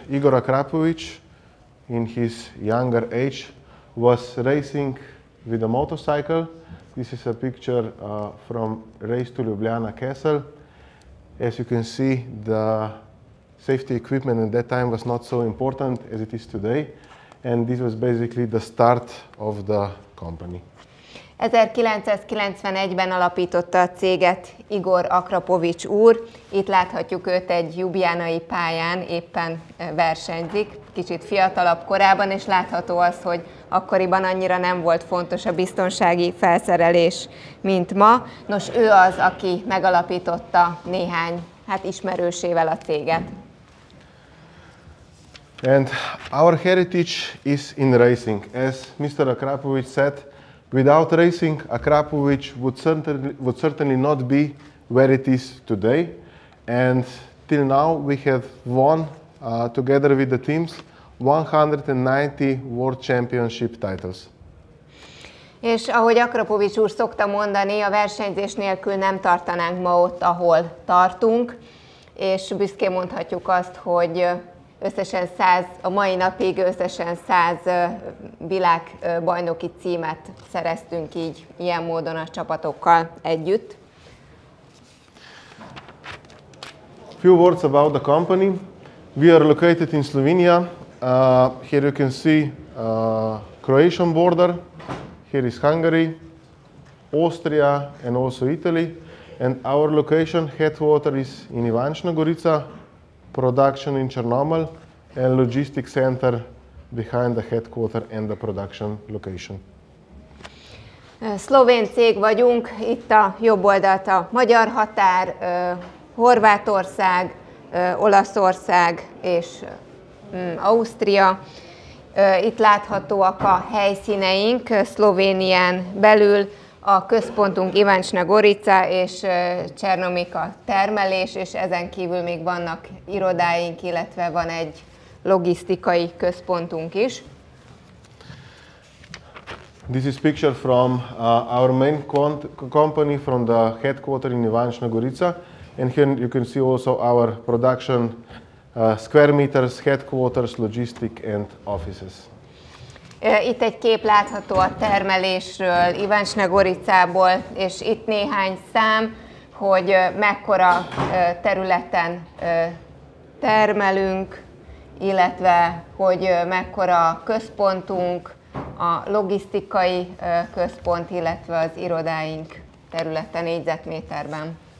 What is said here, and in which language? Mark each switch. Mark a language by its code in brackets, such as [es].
[en] Igor Akrapovic, in his younger age, was racing with a motorcycle. This is a picture from race to Ljubljana Castle. As you can see, the safety equipment at that time was not so important as it is today, and this was basically the start of the company. [hu] 1991-ben alapította a céget Igor Akrapovic úr. Itt láthatjuk őt egy ljubljanai pályán, éppen versenyzik, kicsit fiatalabb korában, és látható az, hogy akkoriban annyira nem volt fontos a biztonsági felszerelés, mint ma. Nos, ő az, aki megalapította néhány ismerősével a céget. [en] And our heritage is in racing. As Mr. Akrapovic said, without racing, Akrapovic would certainly not be where it is today. And till now, we have won, together with the teams, 190 World Championship titles. [hu] És ahogy Akrapovic úr szokta mondani, a versenyzés nélkül nem tartanánk ma ott, ahol tartunk, és büszkén mondhatjuk azt, hogy összesen 100, a mai napig összesen 100 világbajnoki címet szereztünk így, ilyen módon a csapatokkal együtt. [en] Few words about the company. We are located in Slovenia. Here you can see Croatian border. Here is Hungary, Austria, and also Italy. And our location headquarters is in Ivančna Gorica, production in Chernobyl, and logistics center behind the headquarters and the production location. [hu] Szlovén cég vagyunk, itt a jobb oldalt a magyar határ, Horvátország, Olaszország és Ausztria. Itt láthatóak a helyszíneink, Szlovénián belül a központunk Ivančna Gorica és Csernomik a termelés, és ezen kívül még vannak irodáink, illetve van egy logisztikai központunk is. [en] This is picture from our main company from the headquarters in Ivančna Gorica, and here you can see also our production square meters, headquarters, logistic and offices. [hu] Itt egy kép látható a termelésről, Ivančna Goricából, és itt néhány szám, hogy mekkora területen termelünk, illetve hogy mekkora központunk, a logisztikai központ, illetve az irodáink területe négyzetméterben.